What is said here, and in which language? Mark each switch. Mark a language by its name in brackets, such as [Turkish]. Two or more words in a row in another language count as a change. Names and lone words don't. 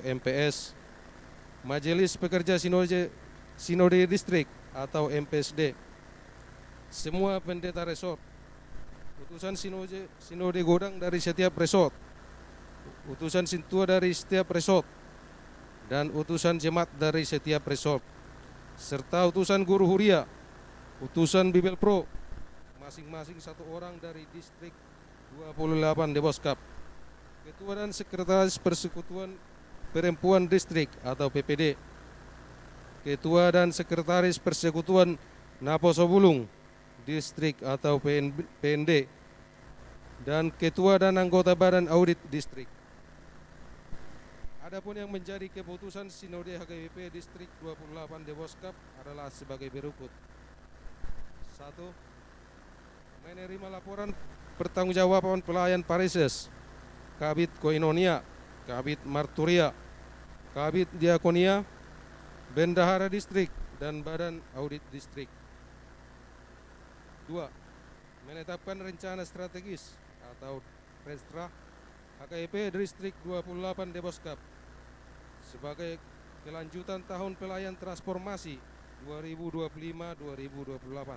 [Indonesian] MPS, Majelis Pekerja Sinode Distrik atau MPSD, semua pendeta resort, utusan Sinode Godang dari setiap resort, utusan Sintua dari setiap resort, dan utusan jemaat dari setiap resort, serta utusan guru huria, utusan Bibel Pro, masing-masing satu orang dari distrik 28 Deboskap, ketua dan sekretaris Persekutuan Perempuan Distrik atau PPD, ketua dan sekretaris Persekutuan Naposo Bulung Distrik atau PND, dan ketua dan anggota Badan Audit Distrik. Adapun yang menjadi keputusan Sinode HKBP Distrik 28 Deboskap adalah sebagai berikut. 1. Menerima laporan pertanggungjawaban pelayan Parises, Kabit Koinonia, Kabit Marturia, Kabit Diakonia, Bendahara Distrik, dan Badan Audit Distrik. 2. Menetapkan rencana strategis atau Restra HKIP Distrik 28 Deboskap sebagai kelanjutan tahun pelayan transformasi 2025-2028.